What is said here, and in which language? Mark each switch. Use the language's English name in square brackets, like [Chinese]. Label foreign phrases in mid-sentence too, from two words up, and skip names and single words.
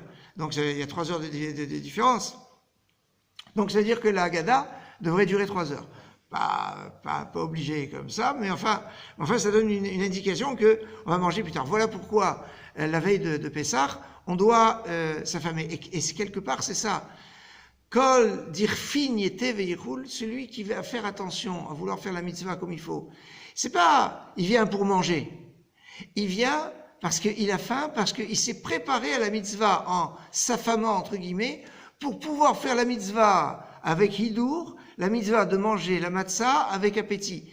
[French] Donc il y a 3 heures de différence. Donc ça veut dire que la Haggadah devrait durer 3 heures. Pas obligé comme ça, mais enfin ça donne une indication que on va manger plus tard. Voilà pourquoi la veille de Pessah, on doit s'affamer. Et quelque part, c'est ça. [Aramaic] Kol dirfin yete veichul, [French] celui qui va faire attention à vouloir faire la mitzvah comme il faut. C'est pas, il vient pour manger. Il vient parce qu'il a faim, parce qu'il s'est préparé à la mitzvah en s'affamant, entre guillemets, pour pouvoir faire la mitzvah avec hidour la mitzvah de manger la matzah avec appétit.